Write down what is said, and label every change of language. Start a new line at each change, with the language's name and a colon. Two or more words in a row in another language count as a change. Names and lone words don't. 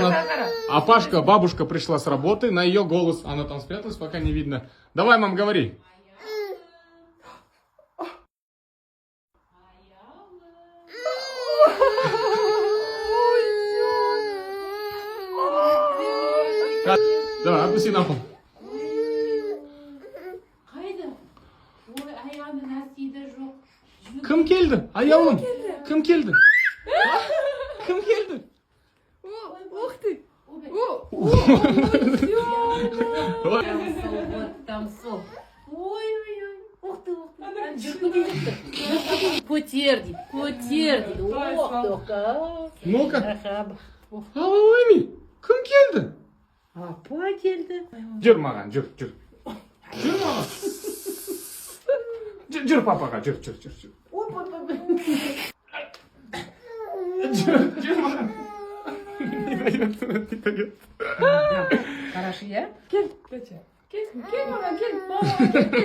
Russian: Апашка, бабушка пришла с работы, на ее голос, она там спряталась, пока не видно. Давай, мам, говори. Давай, отпусти на пол.
Kazakh: Kim keldi? Ayolum. Kim keldi? Kim keldi?
Russian: Ух ты!
Kazakh: Там сол.
Russian: Ой-ой-ой. Ух ты, ух ты.
Kazakh: Көтерді, көтерді. Ох, тоқа.
Russian: Ну-ка. Алалыми.
Kazakh: Kim keldi? Апа келді. Жүр маған, жүр. Жүр маған. Жүр папаға, жүр. Жүр маған.
Russian: Не дает. Хорошо, я?
Kazakh: Кел, Петя. Кел, мама, кел.